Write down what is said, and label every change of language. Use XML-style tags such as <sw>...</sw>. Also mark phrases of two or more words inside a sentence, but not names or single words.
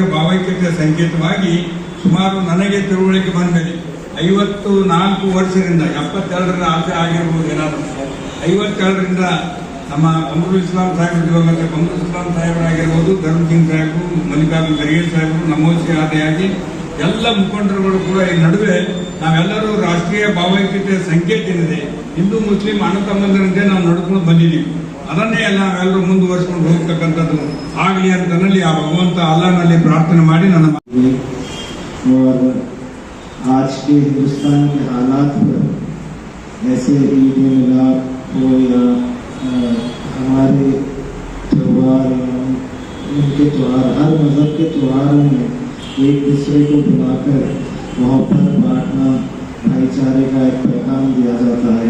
<kn>ಭಾವೈಕ್ಯತೆಯ ಸಂಕೇತವಾಗಿ ಸುಮಾರು ನನಗೆ ತಿಳುವಳಿಕೆ ಬಂದ ಮೇಲೆ 54 ವರ್ಷದಿಂದ 72ರ ಆಚೆ ಆಗಿರ್ಬೋದು, ಏನಾದರೂ 57ರಿಂದ ನಮ್ಮ ಕಮರುಲ್ ಇಸ್ಲಾಂ ಸಾಹೇಬರು, ಕಮರುಲ್ ಇಸ್ಲಾಂ ಸಾಹೇಬರಾಗಿರ್ಬೋದು, ಧರ್ಮ್ ಸಿಂಗ್ ಸಾಹೇಬರು, ಮಲ್ಲಿಕಾರ್ಜುನ್ ಖರ್ಗೆ ಸಾಹೇಬರು, ನಮೋಸಿ ಆದಿಯಾಗಿ ಎಲ್ಲ ಮುಖಂಡರುಗಳು ಕೂಡ ಈ ನಡುವೆ ನಾವೆಲ್ಲರೂ ರಾಷ್ಟ್ರೀಯ ಭಾವೈಕ್ಯತೆಯ ಸಂಕೇತ ಏನಿದೆ, ಹಿಂದೂ ಮುಸ್ಲಿಂ ಅಣ್ಣ ತಮ್ಮಂದರಂತೆ ನಾವು ನಡ್ಕೊಂಡು ಬಂದಿದ್ದೀವಿ. ಅದನ್ನೇ ಎಲ್ಲ ನಾವೆಲ್ಲರೂ ಮುಂದುವರಿಸಿಕೊಂಡು ಹೋಗ್ತಕ್ಕಂಥದ್ದು ಆಗಲಿ ಅಂತನಲ್ಲಿ ಆ ಭಗವಂತ ಅಲ್ಲಾಹನಲ್ಲಿ ಪ್ರಾರ್ಥನೆ ಮಾಡಿ ನನ್ನ</kn> <hi>और आज के हिंदुस्तान के हालात पर ऐसे ईद मिलाद हो या हमारे त्यौहार, उनके त्यौहार, हर मज़हब के त्योहारों में एक दूसरे को बुलाकर मोहब्बत बांटना, भाईचारे का एक पैगाम दिया जाता है।</hi>